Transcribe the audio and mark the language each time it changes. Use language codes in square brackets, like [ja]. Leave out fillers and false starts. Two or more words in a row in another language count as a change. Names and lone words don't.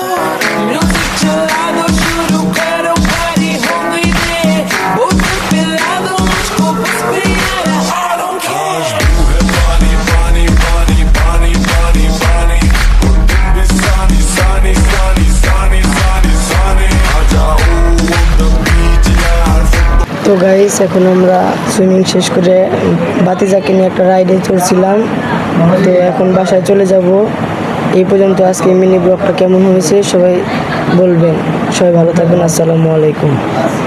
[hi] Music चला दो, शुरू करो party, हो गई देर, बोतल पिला दो मुझको बस पे यार, [en] I don't care। [hi] तू है पानी पानी पानी पानी पानी पानी और तुम भी सानी सानी सानी सानी सानी सानी आ जाओ [en] on the beach [hi] यार। [bn] তো গাইস এখন আমরা সুইমিং শেষ করে বাতিজাকে নিয়ে একটা রাইডে চলছিলাম। তো এখন বাসায় চলে যাব। এই পর্যন্ত আজকে মিনি ব্লগটা কেমন হয়েছে সবাই বলবেন। সবাই ভালো থাকবেন। [ar] السلام عليكم.